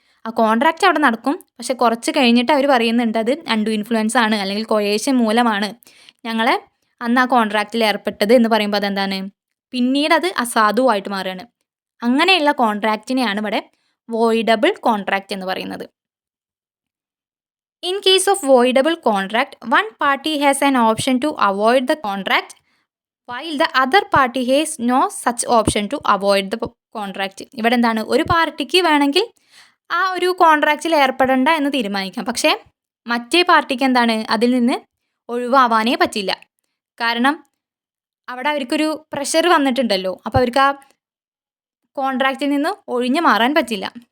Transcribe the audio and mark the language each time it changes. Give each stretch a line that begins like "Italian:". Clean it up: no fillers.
Malayalam: ആ കോൺട്രാക്റ്റ് അവിടെ നടക്കും, പക്ഷെ കുറച്ച് കഴിഞ്ഞിട്ട് അവർ പറയുന്നുണ്ട് അത് അൺഡു ഇൻഫ്ലുവൻസ് ആണ് അല്ലെങ്കിൽ കൊയേഷൻ മൂലമാണ് ഞങ്ങളെ അന്ന് ആ കോൺട്രാക്റ്റിൽ ഏർപ്പെട്ടത് എന്ന് പറയുമ്പോൾ അതെന്താണ്? പിന്നീട് അത് അസാധുവായിട്ട് മാറുകയാണ്. അങ്ങനെയുള്ള കോൺട്രാക്റ്റിനെയാണ് ഇവിടെ വോയിഡബിൾ കോൺട്രാക്റ്റ് എന്ന് പറയുന്നത്.
English: In case of voidable contract, one party has an option to avoid the contract while the other party has no such option to avoid the contract.
Malayalam: ഇവിടെ എന്താണ്? ഒരു പാർട്ടിക്ക് വേണമെങ്കിൽ ആ ഒരു കോൺട്രാക്റ്റിൽ ഏർപ്പെടേണ്ട എന്ന് തീരുമാനിക്കാം, പക്ഷേ മറ്റേ പാർട്ടിക്ക് എന്താണ്? അതിൽ നിന്ന് ഒഴിവാവാനേ പറ്റില്ല. കാരണം അവിടെ അവർക്കൊരു പ്രഷർ വന്നിട്ടുണ്ടല്ലോ, അപ്പോൾ അവർക്ക് ആ കോൺട്രാക്റ്റിൽ നിന്ന് ഒഴിഞ്ഞു മാറാൻ പറ്റില്ല.